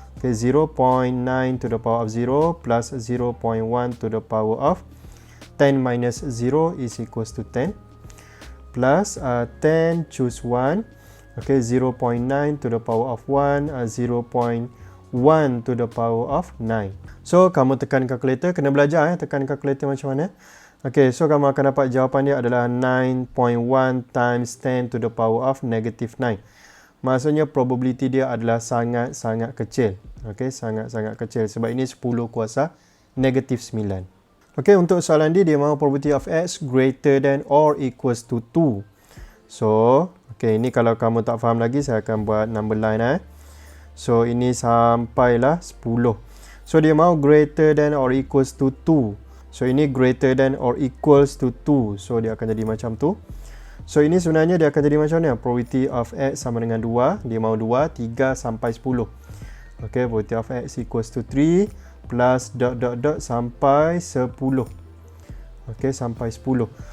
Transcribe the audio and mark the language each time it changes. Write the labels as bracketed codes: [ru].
[en] Okay, 0.9 to the power of 0 plus 0.1 to the power of 10 minus 0 is equals to 10. Plus 10 choose 1. Okay, 0.9 to the power of 1, 0.1 to the power of 9. [ms] So kamu tekan kalkulator, kena belajar tekan kalkulator macam mana. [en] Okay, so [ms] kamu akan dapat jawapan dia adalah [en] 9.1 times 10 to the power of negative 9. [ms] Maksudnya probability dia adalah sangat-sangat kecil. Okey, sangat-sangat kecil sebab ini 10 kuasa negatif 9. [en] Okey, [ms] untuk soalan D dia mahu [en] probability of X greater than or equals to 2. [ms] So, okey, ini kalau kamu tak faham lagi saya akan buat number line So, ini sampailah 10. [en] So, [ms] dia mahu [en] greater than or equals to 2. So, ini greater than or equals to 2. So, [ms] dia akan jadi macam tu. So ini sebenarnya dia akan jadi macam ni. Probability of X sama dengan 2. Dia mahu 2, 3 sampai 10. [en] Okay, probability of X equals to 3 plus dot dot dot sampai 10. Okay, sampai 10.